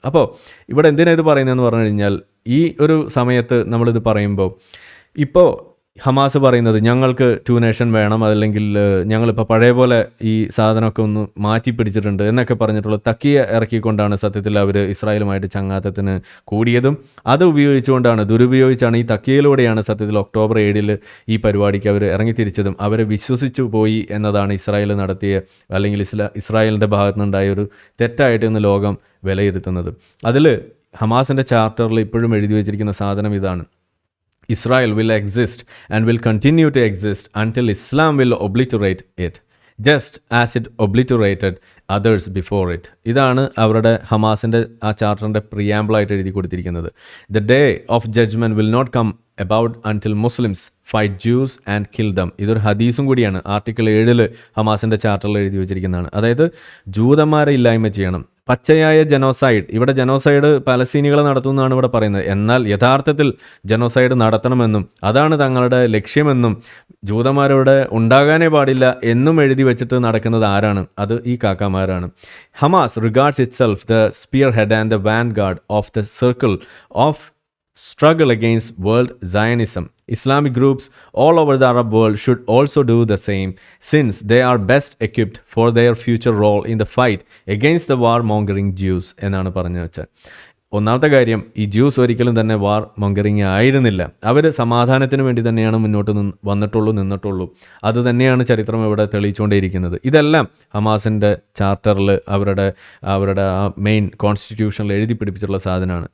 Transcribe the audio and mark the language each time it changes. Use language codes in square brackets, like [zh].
[ml] അപ്പോൾ ഇവിടെ എന്തിനാണ് ഇത് പറയുന്നതെന്ന് പറഞ്ഞു കഴിഞ്ഞാൽ, ഈ ഒരു സമയത്ത് നമ്മളിത് പറയുമ്പോൾ ഇപ്പോൾ ഹമാസ് പറയുന്നത് ഞങ്ങൾക്ക് 2 നേഷൻ വേണം, അതല്ലെങ്കിൽ ഞങ്ങളിപ്പോൾ പഴയ പോലെ ഈ സാധനമൊക്കെ ഒന്ന് മാറ്റി പിടിച്ചിട്ടുണ്ട് എന്നൊക്കെ പറഞ്ഞിട്ടുള്ള തക്കിയ ഇറക്കിക്കൊണ്ടാണ് സത്യത്തിൽ അവർ ഇസ്രായേലുമായിട്ട് ചങ്ങാത്തത്തിന് കൂടിയതും. അത് ദുരുപയോഗിച്ചാണ് ഈ തക്കിയയിലൂടെയാണ് സത്യത്തിൽ ഒക്ടോബർ 7 ഈ പരിപാടിക്ക് അവർ ഇറങ്ങിത്തിരിച്ചതും. അവരെ വിശ്വസിച്ചു പോയി എന്നതാണ് ഇസ്രായേൽ നടത്തിയ, അല്ലെങ്കിൽ ഇസ്രായേലിൻ്റെ ഭാഗത്തു നിന്നുണ്ടായ ഒരു തെറ്റായിട്ട് ഇന്ന് ലോകം വിലയിരുത്തുന്നത്. അതിൽ ഹമാസിൻ്റെ ചാർട്ടറിൽ ഇപ്പോഴും എഴുതി വച്ചിരിക്കുന്ന സാധനം ഇതാണ്: [en] Israel will exist and will continue to exist until Islam will obliterate it, just as it obliterated others before it. [ml] ഇതാണ് അവരുടെ ഹമാസിൻ്റെ ആ ചാർട്ടറിൻ്റെ പ്രിയാമ്പിളായിട്ട് എഴുതി കൊടുത്തിരിക്കുന്നത്. [en] The day of judgment will not come about until Muslims fight Jews and kill them. [ml] ഇതൊരു ഹദീസും കൂടിയാണ്. Article 7 ഹമാസിൻ്റെ ചാർട്ടറിൽ എഴുതി വെച്ചിരിക്കുന്നതാണ്. അതായത് ജൂതന്മാരെ ഇല്ലായ്മ ചെയ്യണം. പച്ചയായ ജനോസൈഡ്, ഇവിടെ ജനോസൈഡ് പാലസ്തീനികളെ നടത്തുന്നതാണ് ഇവിടെ പറയുന്നത്. എന്നാൽ യഥാർത്ഥത്തിൽ ജനോസൈഡ് നടത്തണമെന്നും അതാണ് തങ്ങളുടെ ലക്ഷ്യമെന്നും ജൂതന്മാരോട് ഉണ്ടാകാനേ പാടില്ല എന്നും എഴുതി വെച്ചിട്ട് നടക്കുന്നത് ആരാണ്? അത് ഈ കാക്കാമാരാണ്. [en] Hamas regards itself the spearhead and the vanguard of the circle of struggle against world Zionism. Islamic groups all over the Arab world should also do the same, since they are best equipped for their future role in the fight against the war-mongering Jews [ml] എന്നാണ് പറഞ്ഞു വെച്ചത്. ഒന്നാമത്തെ കാര്യം, ഈ juice ഒരിക്കലും തന്നെ വാർ മൊങ്കറിങ് ആയിരുന്നില്ല. അവർ സമാധാനത്തിന് വേണ്ടി തന്നെയാണ് മുന്നോട്ട് നിന്നിട്ടുള്ളൂ. അത് തന്നെയാണ് ചരിത്രം ഇവിടെ തെളിയിച്ചുകൊണ്ടേയിരിക്കുന്നത്. ഇതെല്ലാം ഹമാസിൻ്റെ ചാർട്ടറിൽ അവരുടെ ആ മെയിൻ കോൺസ്റ്റിറ്റ്യൂഷനിൽ എഴുതി പിടിപ്പിച്ചിട്ടുള്ള സാധനമാണ്.